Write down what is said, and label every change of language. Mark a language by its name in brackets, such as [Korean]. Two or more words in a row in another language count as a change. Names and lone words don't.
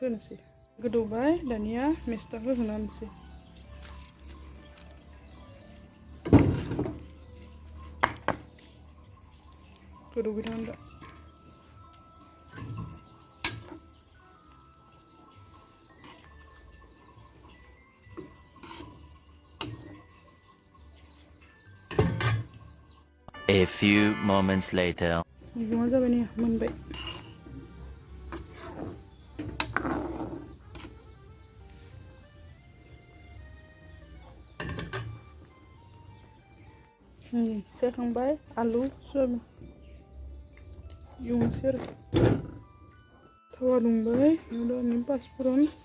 [Bodo] होनोसै गोदौबाय दानिया मेस्टाखौ होना होनोसै गोदौबाय थागोन दा [English] A few moments later. [Bodo] मैगङा जाबाय नै मोनबाय जाखांबाय आलु सयाबिन एवनोसै आरो थावा दुंबाय बेयाव पाँचफोरन